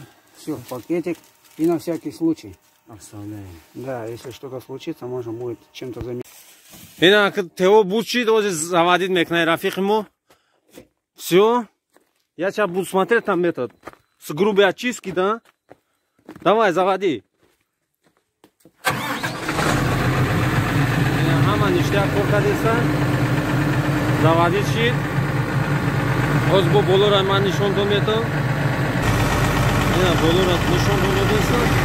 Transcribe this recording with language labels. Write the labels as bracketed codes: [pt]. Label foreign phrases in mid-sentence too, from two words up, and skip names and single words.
[ru] Все в пакетик. И на всякий случай. Оставляем. Да, если что-то случится, можно будет чем-то заменить. Ина, Тео Бучи тоже заводит мекнай Рафик ему. Все. Я сейчас буду смотреть там этот. С грубой очистки, да? Давай, заводи. [tg] Хама ништяк коркадеса. [ru] Заводит щит. [tg] Озбо болора ман нишон домета. Ина болора нишон домета.